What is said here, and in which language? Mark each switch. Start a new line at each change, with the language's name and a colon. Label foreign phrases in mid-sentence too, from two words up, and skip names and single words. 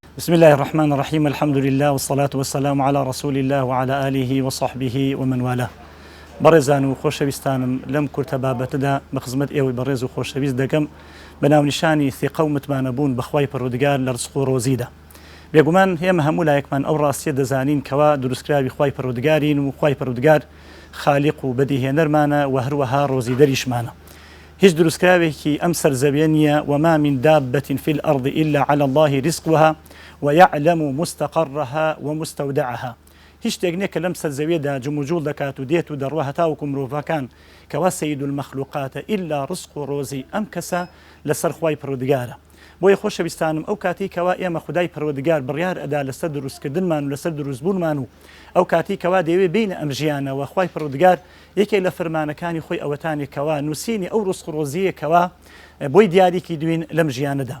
Arabic: بسم الله الرحمن الرحيم. الحمد لله والصلاة والسلام على رسول الله وعلى آله وصحبه ومن والاه.
Central Kurdish: بەڕێزان و خۆشەویستانم لەم کورتە بابەتەدا بە خزمەت ئێوەی بەڕێز و خۆشەویست دەکەم بە ناونیشانی ثقە و متمانەبوون بەخوای پەروەردگار لە ڕزق و ڕۆزیدا. بێگومان ئێمە هەموو لایەکمان ئەو ڕاستیە دەزانین کەوا دروستکراوی خوای پەروەردگارین و خوای پەروەردگار خالیق و بەدیهێنەرمانە و هەروەها ڕۆزیدەریشمانە. هیچ دروستکراوێکی ئەم سەرزەویە نییە
Arabic: وما من دابة في الأرض إلا على الله رزقها ويعلم مستقرها ومستودعها.
Central Kurdish: هیچ شتێک نییە کە لەم سەرزەویەدا جموجوڵ دەکات و دێت و دەڕوە هەتاوەکو مرۆڤەکان کەوا
Arabic: سەید المەخلوقاتە
Central Kurdish: ئیلا ڕزق و ڕۆزی ئەم کەسە لەسەر خوای پەروەردگارە. بۆیە خۆشەویستانم ئەو کاتی کەوا ئێمە خودای پەروەردگار بڕیار ئەدا لەسەر دروستکردنمان و لەسەر دروستبوونمان و ئەو کاتی کەوا دەیەوێت بینە ئەم ژیانەوە خوای پەروەردگار یەکێک لە فەرمانەکانی خۆی ئەوەتانی کەوا نووسینی ئەو ڕزق و ڕۆزیە کەوا بۆی دیاریکی دوین لەم ژیانەدا.